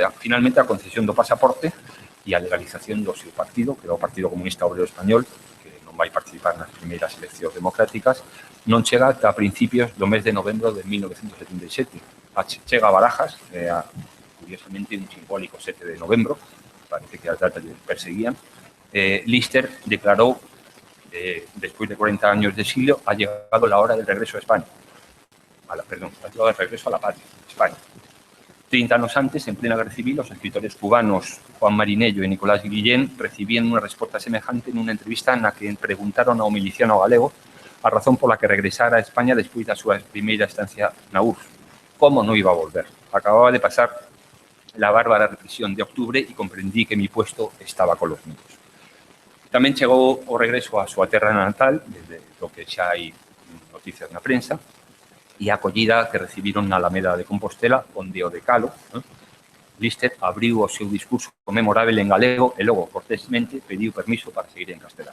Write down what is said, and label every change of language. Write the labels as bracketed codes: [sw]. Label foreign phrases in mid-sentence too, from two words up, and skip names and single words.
[gl] Finalmente, a concesión do pasaporte e a legalización do seu partido, que é o Partido Comunista Obrero Español, que non vai participar nas primeiras eleccións democráticas, non chega ata principios do mes de novembro de 1977. Chega a Barajas, curiosamente un simbólico 7 de novembro, parece que as datas lle perseguían. Lister declarou, despois de [es] 40 años de exilio, ha llegado la hora del regreso a España. Ha llegado el regreso a la patria, España. 30 años antes, en plena guerra civil, los escritores cubanos Juan Marinello y Nicolás Guillén recibían una respuesta semejante en una entrevista en la que preguntaron [gl] ao miliciano galego [es] a razón por la que regresara a España [gl] despois da súa primeira estancia na URSS. [es] ¿Cómo no iba a volver? Acababa de pasar la bárbara represión de octubre y comprendí que mi puesto estaba con los míos. [gl] Tamén chegou o regreso a súa terra natal, desde [es] lo que [gl] xa hai noticias na prensa, e a acollida que recibiron na Alameda de Compostela, onde o decalo, Lister abriu o seu discurso memorável en galego e logo, cortésmente, pediu permiso para seguir en castelano.